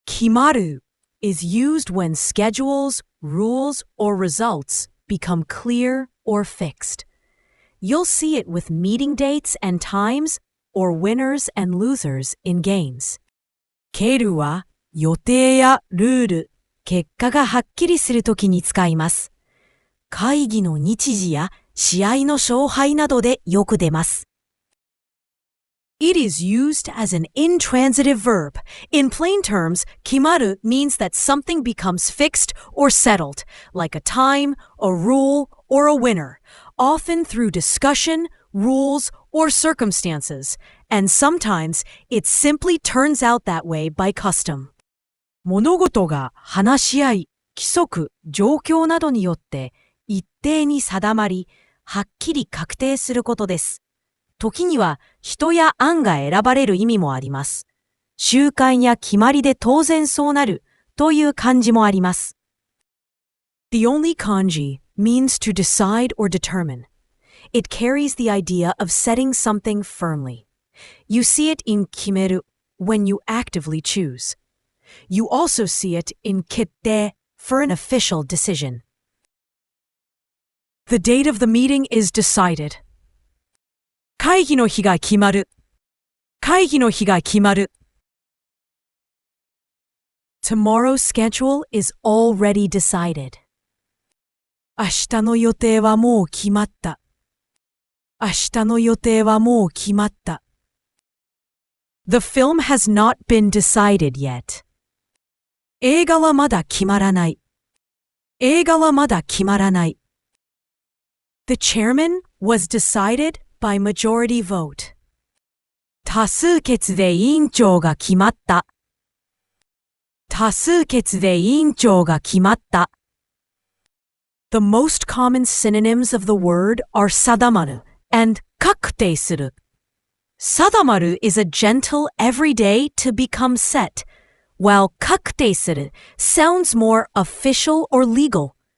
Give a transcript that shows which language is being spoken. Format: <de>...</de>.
<en>Kimaru is used when schedules, rules, or results become clear or fixed. You'll see it with meeting dates and times or winners and losers in games.</en> <ja>ケルは予定やルール、結果がはっきりするときに使います。会議の日時や試合の勝敗などでよく出ます。</ja> <en>It is used as an intransitive verb. In plain terms, kimaru means that something becomes fixed or settled, like a time, a rule, or a winner, often through discussion, rules, or circumstances, and sometimes it simply turns out that way by custom.</en> <ja>物事が話し合い、規則、状況などによって一定に定まり、はっきり確定することです。時には人や案が選ばれる意味もあります。習慣や決まりで当然そうなるという漢字もあります。</ja> <en>The only kanji means to decide or determine. It carries the idea of setting something firmly. You see it in kimeru when you actively choose. You also see it in kette for an official decision. The date of the meeting is decided.</en> <ja>会議の日が決まる。会議の日が決まる。</ja> <en>Tomorrow's schedule is already decided.</en> <ja>明日の予定はもう決まった。明日の予定はもう決まった。</ja> <en>The film has not been decided yet.</en> <ja>映画はまだ決まらない。映画はまだ決まらない。</ja> <en>The chairman was decided by majority vote.</en> <ja>多数決で委員長が決まった。多数決で委員長が決まった。</ja> <en>The most common synonyms of the word are 定まる and 確定する。定まる is a gentle everyday to become set, while 確定する sounds more official or legal.</en>